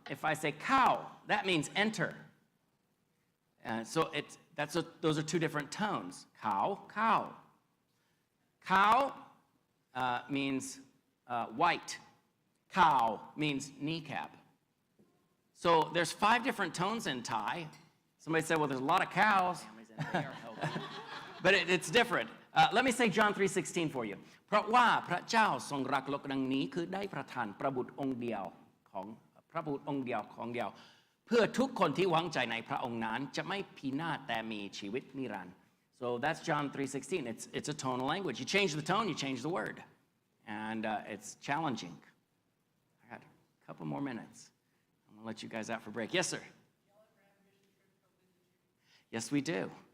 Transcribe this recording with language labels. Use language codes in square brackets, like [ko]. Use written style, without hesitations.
[en] If I say cow, that means enter. So those are 2 different tones. Cow, cow. Cow means white. Cow means kneecap. So there's 5 different tones in Thai. Somebody said, well, there's a lot of cows. But it's different. Let me say John 3:16 for you. [th] เพราะว่าพระเจ้าทรงรักโลกดังนี้คือได้ประทานพระบุตรองค์เดียวของพระบุตรองค์เดียวของเดียวเพื่อทุกคนที่หวังใจในพระองค์นั้นจะไม่พินาศแต่มีชีวิตนิรันดร์ [en] So that's John 3:16. It's a tonal language. You change the tone, you change the word. And it's challenging. I got a couple more minutes. I'm going to let you guys out for break. Yes, sir. Yes, we do.